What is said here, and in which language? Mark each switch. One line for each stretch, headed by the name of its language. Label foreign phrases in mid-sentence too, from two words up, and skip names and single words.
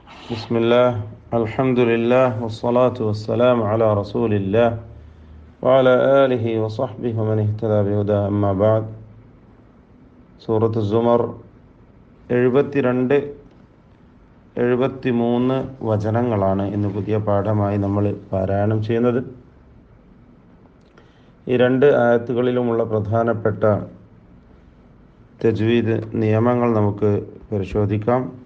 Arabic: بسم الله الحمد لله والصلاة والسلام على رسول الله وعلى آله وصحبه ومن اهتدى بهداه أما بعد.
Malayalam: സൂറത്ത് സുമർ 72 73 വചനങ്ങളാണ് ഇന്ന് പുതിയ പാഠമായി നമ്മൾ പാരായണം ചെയ്യുന്നത്. ഈ രണ്ട് ആയത്തുകളിലുമുള്ള പ്രധാനപ്പെട്ട തജ്വീദ് നിയമങ്ങൾ നമുക്ക് പരിശോധിക്കാം.